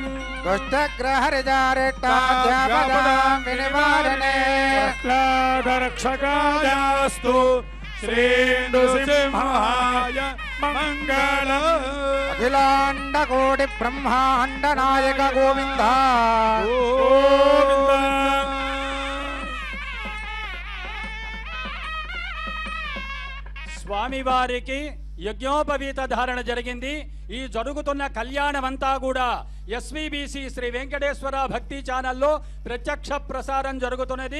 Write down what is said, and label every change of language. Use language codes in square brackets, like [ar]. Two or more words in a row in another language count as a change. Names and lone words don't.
[sa] दुष्टग्रहरिजारिष्टाध्यापदां विनिवारणे प्रह्लादरक्षकायास्तु श्रीन्दुसिंहाय मङ्गलम् अखिलाण्डकोटि ब्रह्माण्ड नायक गोविन्द गोविन्द [te] స్వామి వారికి యజ్ఞోపవీత ధారణ జరిగింది. ఈ జరుగుతున్న కళ్యాణమంతా కూడా ఎస్వీబీసీ శ్రీ వెంకటేశ్వర భక్తి ఛానల్లో ప్రత్యక్ష ప్రసారం జరుగుతున్నది.